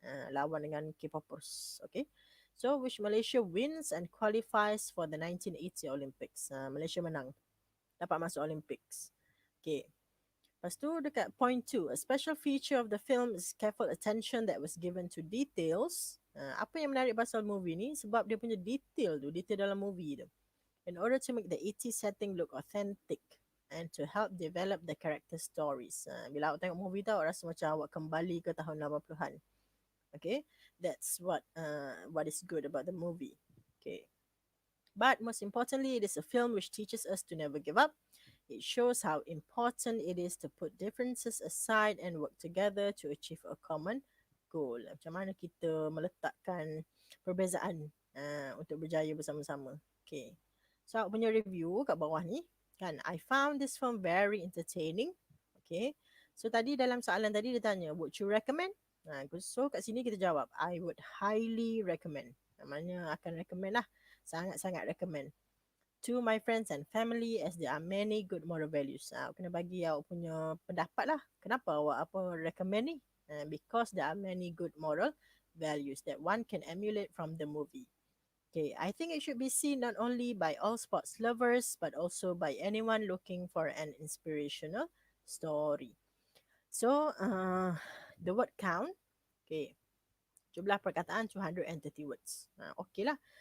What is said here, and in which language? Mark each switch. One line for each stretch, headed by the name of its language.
Malay: lawan dengan K-popers. Okay.
English: So which Malaysia wins and qualifies for the 1980 Olympics.
Malay: Malaysia menang, dapat masuk Olympics. Okay. Lepas tu dekat
English: point 2, a special feature of the film is careful attention that was given to details.
Malay: Apa yang menarik pasal movie ni sebab dia punya detail dalam movie tu.
English: In order to make the 80s setting look authentic and to help develop the character stories.
Malay: Bila awak tengok movie tu, awak rasa macam awak kembali ke tahun 80-an.
English: Okay, that's what is good about the movie. Okay, but most importantly, it is a film which teaches us to never give up. It shows how important it is to put differences aside and work together to achieve a common goal.
Malay: Macam mana kita meletakkan perbezaan untuk berjaya bersama-sama.
English: Okay, so
Malay: aku punya review kat bawah ni kan,
English: I found this film very entertaining. Okay, so tadi
Malay: dalam soalan tadi dia tanya,
English: would you recommend? So kat sini kita jawab, I would highly recommend.
Malay: Namanya akan recommend lah, sangat-sangat recommend
English: to my friends and family as there are many good moral values.
Malay: Kena bagi awak punya pendapat lah. Kenapa awak recommend ni?
English: Because there are many good moral values that one can emulate from the movie. Okay, I think it should be seen not only by all sports lovers but also by anyone looking for an inspirational story. So, the word count. Okay,
Malay: jumlah perkataan
English: 230 words. Okay lah.